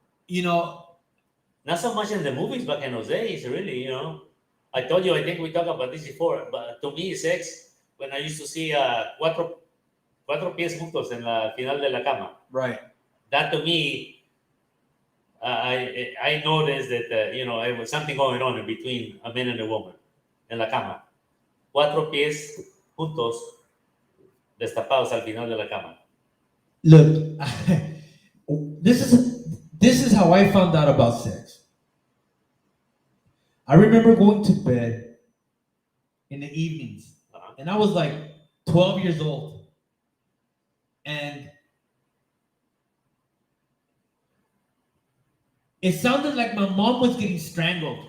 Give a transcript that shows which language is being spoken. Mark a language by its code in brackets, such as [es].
[en] Not so much in the movies back in those days, really, I told you, I think we talked about this before, but to me, sex, when I used to see [es] cuatro pies juntos en la final de la cama. [en] Right. That to me, I noticed that, there was something going on in between a man and a woman [es] en la cama. Cuatro pies juntos, destapados al final de la cama. [en] Look, this is how I found out about sex. I remember going to bed in the evenings, and I was like 12 years old, and it sounded like my mom was getting strangled.